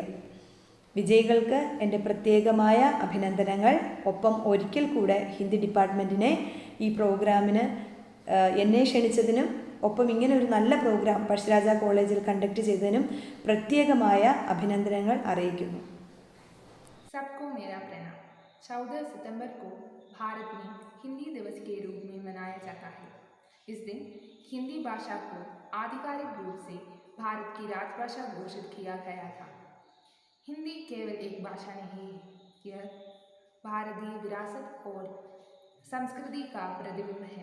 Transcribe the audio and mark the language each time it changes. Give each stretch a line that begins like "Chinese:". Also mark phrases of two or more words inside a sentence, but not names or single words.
Malayalam: വിജയികൾക്ക് എൻ്റെ പ്രത്യേകമായ അഭിനന്ദനങ്ങൾ. ഒപ്പം ഒരിക്കൽ കൂടെ ഹിന്ദി ഡിപ്പാർട്ട്മെൻറ്റിനെ ഈ പ്രോഗ്രാമിന് എന്നെ ക്ഷണിച്ചതിനും ഒപ്പം ഇങ്ങനെ ഒരു നല്ല പ്രോഗ്രാം പഴശ്ശിരാജ കോളേജിൽ കണ്ടക്ട് ചെയ്തതിനും പ്രത്യേകമായ അഭിനന്ദനങ്ങൾ അറിയിക്കുന്നു.
Hindi: सबको मेरा प्रणाम। 14 सितंबर को भारत में हिंदी दिवस के रूप में मनाया जाता है। इस दिन हिंदी भाषा को आधिकारिक रूप से भारत की राजभाषा घोषित किया गया था। हिंदी केवल एक भाषा नहीं है, यह भारतीय विरासत और संस्कृति का प्रतिबिंब है।